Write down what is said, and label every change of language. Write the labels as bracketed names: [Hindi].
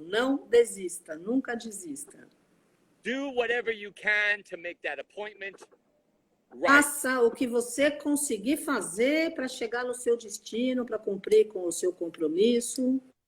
[Portuguese] Não desista, nunca desista. [English] Do whatever you can to make that appointment right. [Portuguese] Faça o que você conseguir fazer para chegar no seu destino, para cumprir com o seu compromisso.